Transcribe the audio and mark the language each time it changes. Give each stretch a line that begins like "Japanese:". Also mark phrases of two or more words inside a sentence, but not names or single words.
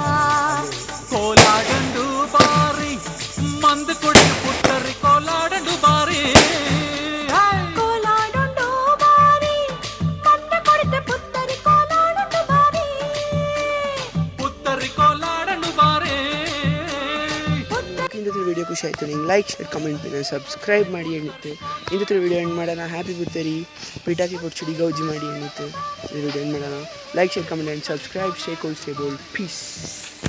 Kodava: ಕೋಲಾಡಂಡು ಬಾರಿ ಮಂದ ಕೊಡಿತ ಪುತ್ತರಿ ಕೋಲಾಡಂಡು ಬಾರಿ ಕೋಲಾಡುಂಡು ಬಾರಿ ಮಂದ ಕೊಡಿತ ಪುತ್ತರಿ ಕೋಲಾಡುಂಡು ಬಾರಿ ಪುತ್ತರಿ ಕೋಲಾಡಂಡು ಬಾರಿ ಇಂದು ವಿಡಿಯೋ ಖುಷಿ ಆಯಿತು ನಿಂಗೆ
English: like share comment
Kodava: ಮಾಡಿ ಸಬ್ಸ್ಕ್ರೈಬ್ ಮಾಡಿ ಎನ್ನುತ್ತೆ ಇಂದು
English: video end
Kodava: ಮಾಡೋಣ ಹ್ಯಾಪಿ ಪುತ್ತರಿ ಪಿಟಾಕಿ ಪುಡ್ಚುಡಿ ಗೌಜಿ ಮಾಡಿ ಎನ್ನುತ್ತೆ
English: video end
Kodava: ಮಾಡೋಣ
English: like share comment and subscribe stay cool stay bold peace